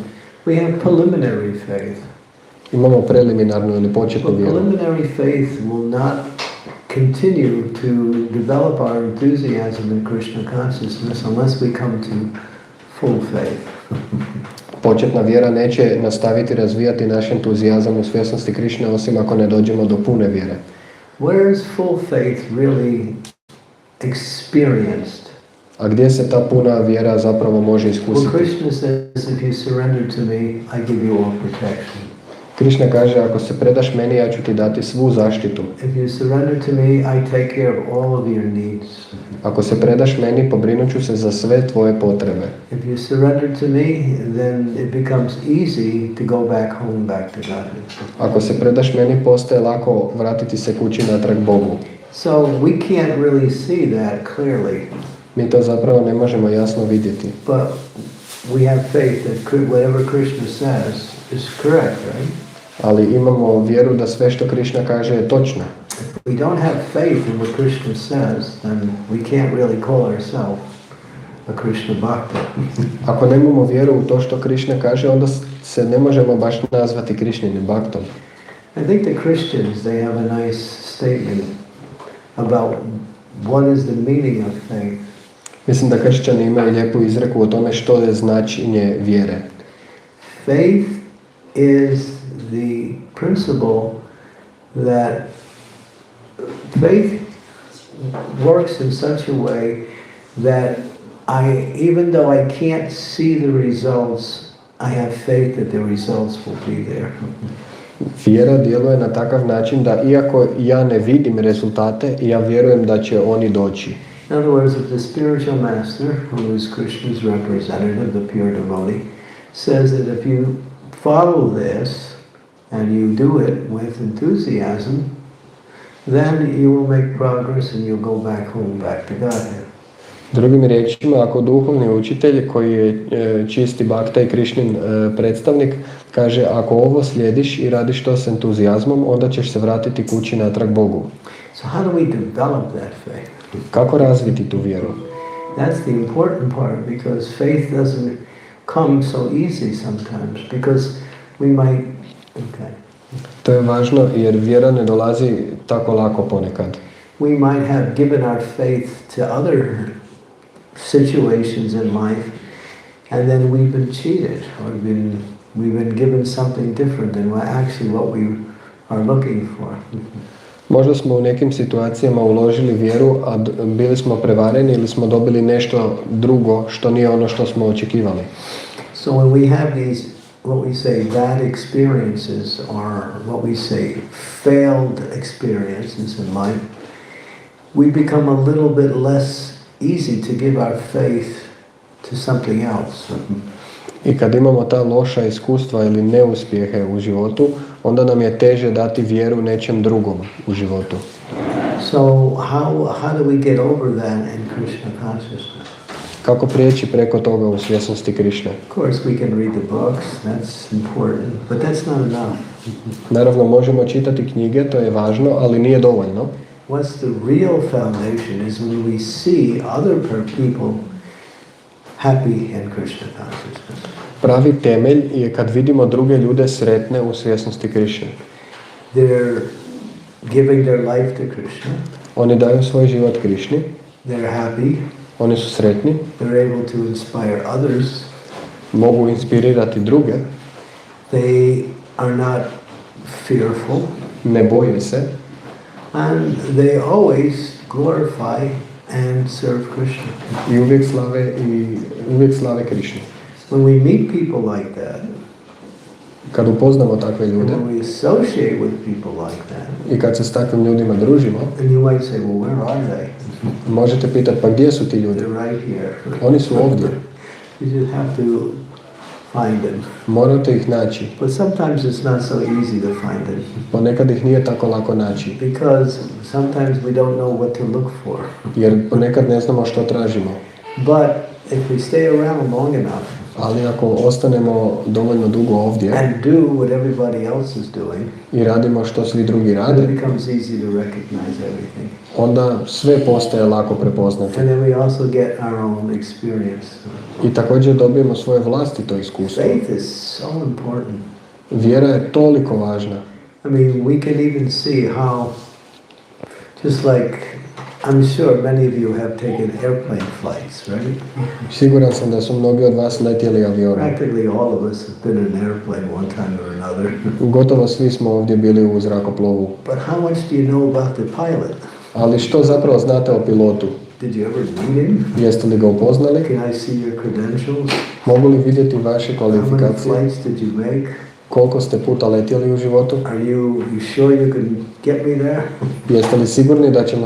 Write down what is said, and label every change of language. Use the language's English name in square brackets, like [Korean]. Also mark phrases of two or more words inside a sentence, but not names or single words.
[English] We have preliminary faith. [Croatian] Imamo preliminarnu ili početnu vjeru. [English] Preliminary faith will not continue to develop our enthusiasm in Krishna consciousness unless we come to full faith. [Croatian] Početna vjera neće nastaviti razvijati naš entuzijazam u svjesnosti Krišne osim ako ne dođemo do pune vjere. [English] Where is full faith really experienced? [Croatian] A gdje se ta puna vjera zapravo može iskusiti? [English] Well, Krishna says, if you surrender to me, I give you all protection. [Croatian] Krišna kaže, ako se predaš meni, ja ću ti dati svu zaštitu. [English] If you surrender to me, I take care of all of your needs. [Croatian] Ako se predaš meni, pobrinut ću se za sve tvoje potrebe. [English] If you surrender to me, then it becomes easy to go back home, back to God. [Croatian] Ako se predaš meni, postaje lako vratiti se kući natrag Bogu. [English] So we can't really see that clearly. [Croatian] Mi to zapravo ne možemo jasno vidjeti. [English] But we have faith that whatever Krishna says is correct, right? [Croatian] Ali imamo vjeru da sve što Krišna kaže je točno. [English] If we don't have faith in what Krishna says, then we can't really call ourselves a Krishna bhakta. [Croatian] Ako nemamo vjeru u to što Krišna kaže, onda se ne možemo baš nazvati Krišninim bhaktom. [English] I think the Christians, they have a nice statement about what is the meaning of faith. [Croatian] Mislim da kršćani imaju lijepu izreku o tome što je značenje vjere. [English] Faith is the principle that faith works in such a way that even though I can't see the results, I have faith that the results will be there. [Croatian] Vjera djeluje na takav način da iako ja ne vidim rezultate, ja vjerujem da će oni doći. [English] In other words, if the spiritual master, who is Krishna's representative, the pure devotee, says that if you follow this and you do it with enthusiasm, then you will make progress and you'll go back home, back to Godhead. [Croatian] Drugim riječima, ako duhovni učitelj koji je čisti bhakta i Krišnin predstavnik kaže ako ovo slijediš i radiš to s entuzijazmom, onda ćeš se vratiti kući natrag Bogu. [English] So how do we develop that faith? [Croatian] Kako razviti tu vjeru? [English] That's the important part, because faith doesn't come so easy sometimes, because we might... Okay. [Croatian] To je važno jer vjera ne dolazi tako lako ponekad. [English] We might have given our faith to other situations in life, and then we've been cheated, or we've been given something different than what we are looking for. [Croatian] Možda smo u nekim situacijama uložili vjeru, a bili smo prevareni ili smo dobili nešto drugo što nije ono što smo očekivali. [English] So when we have these, what we say, bad experiences, or what we say, failed experiences in life, we become a little bit less easy to give our faith to something else. [Croatian] I kad imamo ta loša iskustva ili neuspjehe u životu, onda nam je teže dati vjeru nečem drugom u životu. [English] So how do we get over that in Krishna consciousness? [Croatian] Kako prijeći preko toga u svjesnosti Krišne? [English] Of course we can read the books, that's important, but that's not enough. [Croatian] Naravno, možemo čitati knjige, to je važno, ali nije dovoljno. [English] What's the real foundation is when we see other people happy in Krishna consciousness. [Croatian] Pravi temelj je kad vidimo druge ljude sretne u svjesnosti Krišne. [English] They're giving their life to Krishna. [Croatian] Oni daju svoj život Krišni. [English] They're happy. [Croatian] Oni su sretni. [English] They're able to inspire others. [Croatian] Mogu inspirirati druge. [English] They are not fearful. [Croatian] Ne boje se. [English] And they always glorify and serve Krishna. [Croatian] I uvijek slave Krišnu. [English] When we meet people like that, [Croatian] Kad upoznamo takve ljude [English] when we associate with people like that, [Croatian] i kad se s takvim ljudima družimo, [English] and you might say, well, where are they? [Croatian] možete pitati, pa gdje su ti ljudi? [English] They're right here. [Croatian] Oni su ovdje. [English] You just have to find them. [Croatian] Morate ih naći. [English] But sometimes it's not so easy to find them. [Croatian] Ponekad ih nije tako lako naći. [English] Because sometimes we don't know what to look for. [Croatian] Jer ponekad ne znamo što tražimo. [English] But if we stay around long enough, [Croatian] Ali ako ostanemo dovoljno dugo ovdje [English] and do what everybody else is doing, [Croatian] i radimo što svi drugi [English] then [Croatian] rade, [English] it becomes easy to recognize everything. [Croatian] onda sve postaje lako prepoznati. [English] And then we also get our own experience. [Croatian] I također dobijemo svoje vlastito iskustvo. [English] Faith is so important. [Croatian] Vjera je toliko važna. [English] I mean, we can even see how, just like, I'm sure many of you have taken airplane flights, right? [Croatian] Siguran sam da su mnogi od vas letjeli avionom. [English] Practically all of us have been in an airplane one time or another. [Croatian] Gotovo svi smo ovdje bili u zrakoplovu. [English] But how much do you know about the pilot? [Croatian] Ali što zapravo znate o pilotu? [English] Did you ever meet him? [Croatian] Jeste li ga upoznali? [English] Can I see your credentials? [Croatian] Mogu li vidjeti vaše [English] How many [Croatian] kvalifikacije? [English] flights did you make? [Croatian] Koliko ste puta letjeli u životu? [English] Are you sure you can get me there? [Croatian] Jeste li sigurni da ćemo